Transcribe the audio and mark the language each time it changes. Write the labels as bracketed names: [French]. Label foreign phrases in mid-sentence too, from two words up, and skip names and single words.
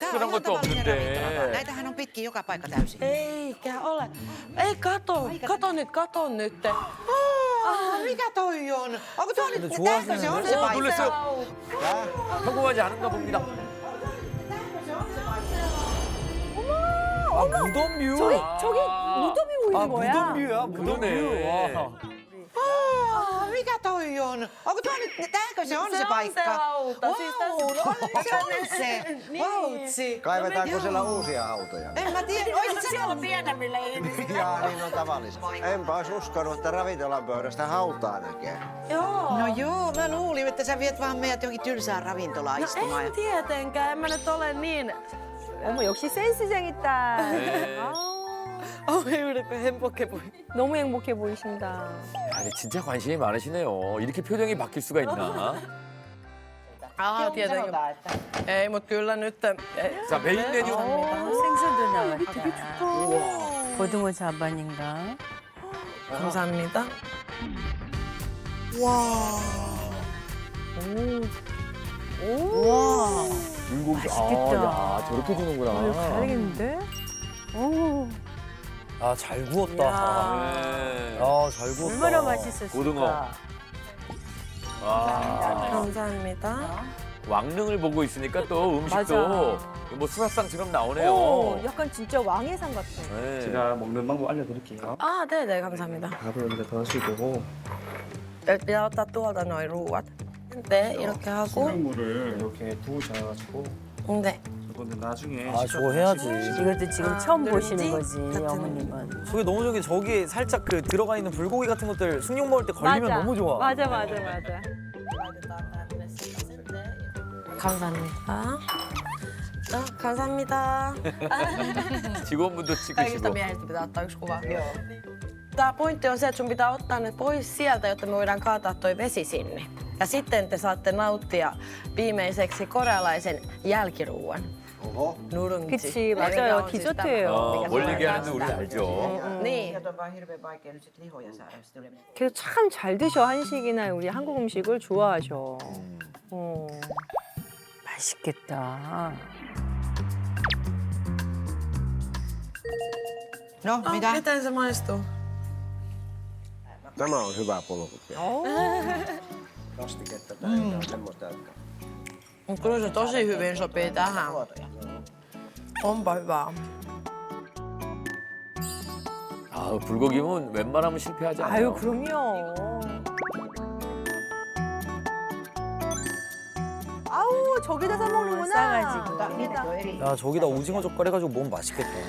[Korean] 그런 것도 없는데. [Finnish] näitähän on pitkin joka paikka täysin. Eikä ole. Ei kato nyt. Mikä toi on? Onko tuo nyt [Korean] 근데 [Finnish] tähkö se on se paikka? [Korean] 놀랐어요. 성공하지 않은가 봅니다. 아 무덤 뷰. 저기 무덤이 보이는 아 거야. 무덤 뷰야 무덤 그러네. 뷰. 와. [Finnish] Mikä toi on? Onko tuo nyt tähkö se on se Se paikka? hauta. Siis Se on se. Vautsi. Kaivetaanko siellä uusia hautoja? En mä tiedä. Oisit sä siellä pienemmillä. Jaa, niin on tavallista. Enpä olisi uskonut, että ravintolan pöydästä hautaa näkee. Joo. No joo, mä luulin, että sä viet vaan meidät johonkin tylsään ravintolaan No istumaan. en tietenkään. En mä nyt ole niin... [Korean] 어머 역시 센스쟁이 딸. 네. 이렇게 행복해 보이. 너무 행복해 보이신다. 아니, 진짜 관심이 많으시네요. 이렇게 표정이 바뀔 수가 있나? [Finnish] Tietenkin. Ei, mut kyllä nyt... [Korean] 자, 메인 메뉴. 생선도 나왔다. 고등어 자반인가? 감사합니다. 와. 불고기. 맛있겠다. 야, 저렇게 주는구나. 가야겠는데? 오. 아잘 구웠다. 네. 아잘 구웠다. 얼마나 맛있었을까? 고등어. 아, 감사합니다. 왕릉을 보고 있으니까 또 음식도 뭐 수사상처럼 나오네요. 오, 약간 진짜 왕의 상 같아. 네. 제가 먹는 방법 알려드릴게요. 아, 네네, 감사합니다. 밥을 여기다 넣으시고 [Finnish] Ja ottaa tuolta noin ruuat. [Korean] 네, 이렇게 하고. 수돗물을 이렇게 부으셔가지고 네. 저거는 나중에 아 저거 해야지. 이것도 지금 처음 보시는 거지, 같은- 어머님은. 저게 너무 좋은 게 저기 살짝 그 들어가 있는 불고기 같은 것들 숭늉 먹을 때 걸리면 너무 좋아. 맞아. 감사합니다. 감사합니다. 직원분도 [Finnish] Kaikista [Korean] 찍으시고. [Finnish] miehistä pitää ottaa yksi kuva. Joo. Tää pointti on se, että sun pitää ottaa ne pois sieltä, jotta me voidaan kaataa toi vesi sinne. Ja sitten te saatte nauttia viimeiseksi korealaisen jälkiruuan. Oho. [Korean] 누룽지. 그치, 맞아요. [Finnish] mikä on siis [Korean] 디저트예요. 어, 뭘 얘기하는지 우리 알죠. [Finnish] Niin. on vaan hirveän vaikea nyt sit lihoja saada sit ylemmäs. [Korean] 그래서 참 잘 드셔, 한식이나 우리 한국 음식을 좋아하셔. 맛있겠다. [Finnish] No, mitä? Miten se maistuu? Tämä on hyvä pulkuki. Kastiketta tai jotain semmoista, että... Mut kyllä se tosi hyvin sopii tähän. Onpa hyvää. [Korean] 아, 불고기면 웬만하면 실패하지 않아요. 아유, 그럼요. 아우, 저기다 싸 먹는구나. 싸가지고. 야 저기다 오징어 젓갈 해가지고 먹으면 맛있겠다.